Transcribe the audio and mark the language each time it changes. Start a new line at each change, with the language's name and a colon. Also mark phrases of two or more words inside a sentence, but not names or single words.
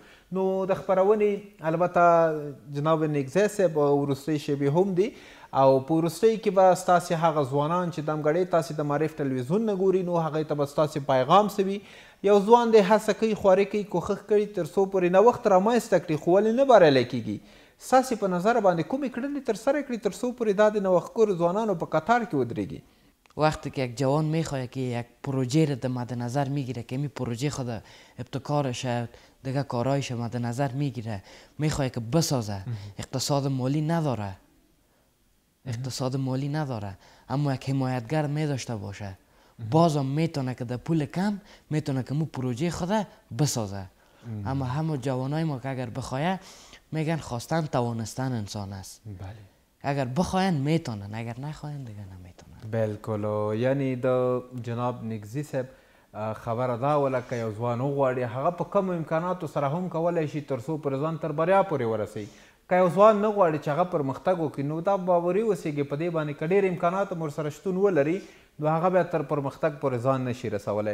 Pashto: نو د خپرونې البته جناب نیکځی صاحب وروستۍ شیبې هم دي او په وروستۍ کې به ستاسې هغه ځوانان چې دمګړۍ تاسې د معرف ټلویزیون نه ګوري نو هغوی ته به ستاسې پیغام څه وي؟ یو ځوان دی هڅه کوي، خواري کوي، کوښښ کوي تر څو پورې نوښت رامنځته کړي، خو ولې نه بریالی کیږي؟ ستاسې په نظر باندې کومې کړنې ترسره کړي تر څو پورې دا د نوښتګرو ځوانانو په قطار کې ودرېږي؟
Persian: وقتی که یک جوان میخواد که یک پروژه را در مد نظر میگیره که این پروژه خود ابتکارش دیگه کارایش مد نظر میگیره، میخواد که بسازه، اقتصاد مالی نداره، اقتصاد مالی نداره، اما یک حمایتگر میداشته باشه، بازم میتونه که در پول کم میتونه که مو پروژه خود بسازه. اما همه جوانای ما که اگر بخواه میگن خواستن توانستن انسان است. اگر بخواین میتونن، اگر نخواین دیگه نمیتونن.
Pashto: بالکل. یعنی د جناب نیکځي صاحب خبره دا وله که یو ځوان وغواړي هغه په کمو امکاناتو سره هم کولی شي تر څو پورې ځان تر بریا پورې ورسوي. که یو ځوان نه غواړي چې هغه پرمختګ وکړي نو دا باوري اوسېږي په دې باندې که ډېر امکانات هم ورسره شتون ولري نو هغه بیا تر پرمختګ پورې ځان نشي رسولی.